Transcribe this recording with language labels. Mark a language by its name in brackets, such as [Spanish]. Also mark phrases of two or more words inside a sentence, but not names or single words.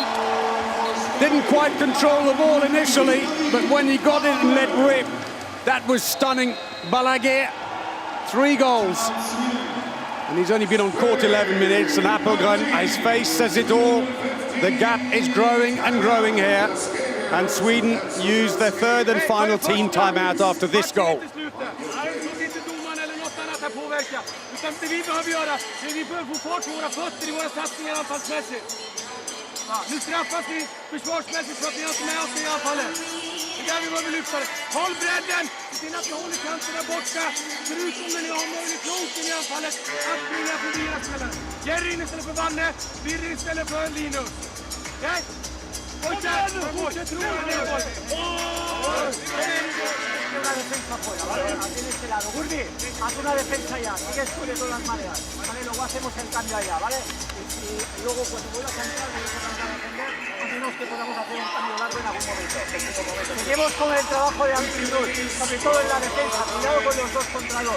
[English] Didn't quite control the ball initially, but when he got it and let rip, that was stunning. Balaguer, 3 goals. And he's only been on court 11 minutes, and Appelgren, his face says it all. The gap is growing and growing here. And Sweden use their 3rd and final team timeout after this goal. [Swedish] Nu straffas vi försvarsmässigt så att vi har inte med oss i anfallet. Det är där vi behöver lyfta det. Håll bredden! Se till att ni håller kanten där borta. Förutom när ni har möjligt långt in i anfallet att springa förbi era spelare. Jerry istället för Vanne, Birri istället för Linus. Okej? Fortsätt tro det. [Spanish] Una defensa fuera, ¿vale? Aquí en este lado. Gurbi, haz una defensa ya, sigues tú de todas maneras. Vale, luego hacemos el cambio allá, ¿vale? Y luego cuando vuelvas a entrar, debes tratar de defender, a menos que podamos hacer un cambio largo en algún momento. Seguimos con el trabajo de amplitud, sobre todo en la defensa, cuidado con los 2 contra 2.